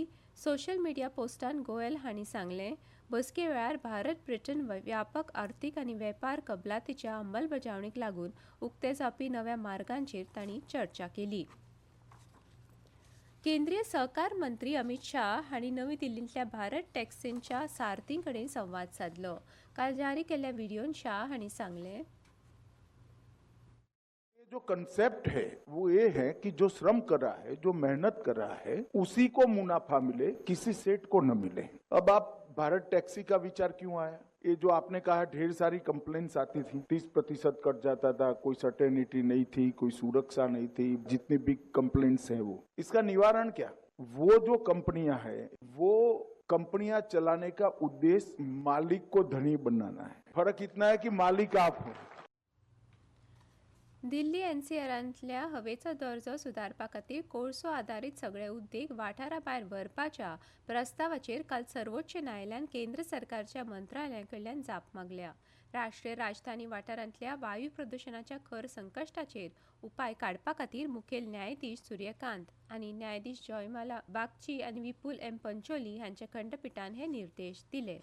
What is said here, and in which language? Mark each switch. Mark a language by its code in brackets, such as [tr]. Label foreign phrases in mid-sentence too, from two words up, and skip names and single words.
[en] social media [kok] पोस्टान गोयल हांणी सांगलें, बसके वेळार भारत ब्रिटन व्यापक आर्थीक आनी वेपार कबलातीच्या अंमलबजावणेक लागून उक्ते जावपी नव्या मार्गांचेर तांणी चर्चा केली. केंद्रीय सहकार मंत्री अमित शाह हांणी नवी दिल्लींतल्या भारत टॅक्सींच्या सारथीं कडेन संवाद साधलो. काल जारी केल्ल्या व्हिडिओन शाह हांणी सांगलें, [hi] जो कंसेप्ट है वो ये है कि जो श्रम कर रहा है, जो मेहनत कर रहा है, उसी को मुनाफा मिले, किसी सेठ को न मिले. अब आप भारत टैक्सी का विचार क्यों आया? ये जो आपने कहा ढेर सारी कंप्लेंट्स आती थी, 30% कट जाता था, कोई सर्टेनिटी नहीं थी, कोई सुरक्षा नहीं थी, जितनी [en] big complaints [hi] है वो, इसका निवारण क्या? वो जो कंपनियां हैं वो कंपनियां चलाने का उद्देश्य मालिक को धनी बनाना है. फर्क इतना है कि मालिक आप हो. [kok] दिल्ली NCRंतल्या हवेचो दर्जो सुदारपा खातीर कोळसो आदारीत सगळे उद्देग वाठारा भायर व्हरपाच्या प्रस्तावाचेर काल सर्वोच्च न्यायालयान केंद्र सरकारच्या मंत्रालया कडल्यान जाप मागल्या. राष्ट्रीय राजधानी वाठारांतल्या वायू प्रदूषणाच्या खर संकश्टाचेर उपाय काडपा खातीर मुखेल न्यायाधीश सूर्यकांत आनी न्यायाधीश जयमाला बागची आनी विपुल M पंचोली हांच्या खंडपीठान हे निर्देश दिले.